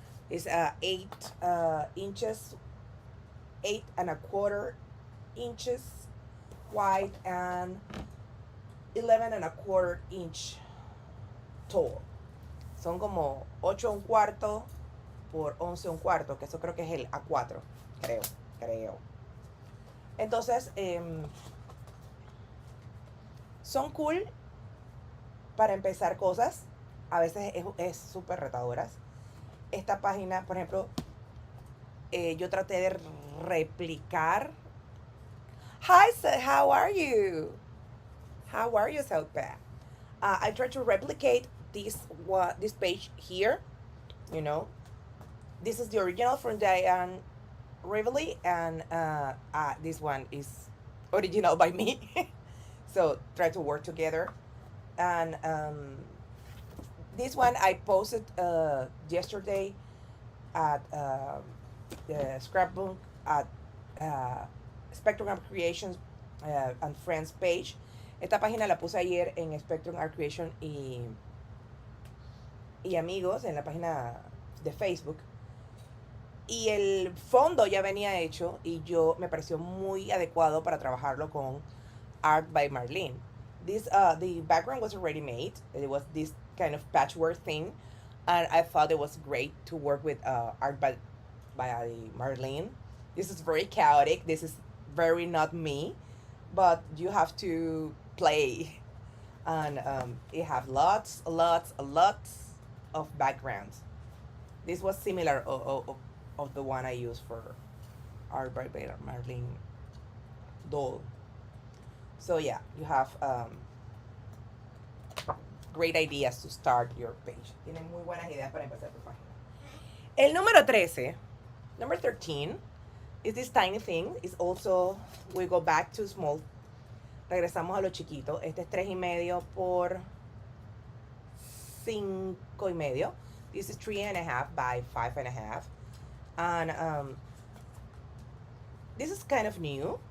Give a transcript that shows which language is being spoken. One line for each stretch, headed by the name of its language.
English: It's 8 inches, 8 1/4 inches wide and 11 1/4 inch tall.
Spanish: Son como 8 1/4 por 11 1/4, que eso creo que es el A4, creo. Entonces, son cool para empezar cosas. A veces es súper retadoras. Esta página, por ejemplo, yo traté de replicar.
English: Hi, sir, how are you? How are you, Southpaw? I tried to replicate this page here. You know, this is the original from Diane Rivoli, and this one is original by me. So try to work together. And this one I posted yesterday at the Scrapbook at Spectrum Art Creations and Friends page.
Spanish: Esta página la puse ayer en Spectrum Art Creation y amigos en la página de Facebook. Y el fondo ya venía hecho y me pareció muy adecuado para trabajarlo con Art by Marlene.
English: The background was already made. It was this kind of patchwork thing, and I thought it was great to work with Art by Marlene. This is very chaotic. This is very not me, but you have to play, and it have lots of backgrounds. This was similar of the one I used for Art by Marlene doll. So yeah, you have great ideas to start your page.
Spanish: Tienen muy buenas ideas para empezar tu página. El número 13,
English: number 13, is this tiny thing. It's also, we go back to small.
Spanish: Regresamos a lo chiquito. Este es 3.5 por 5.5.
English: This is 3.5 by 5.5. And this is kind of new.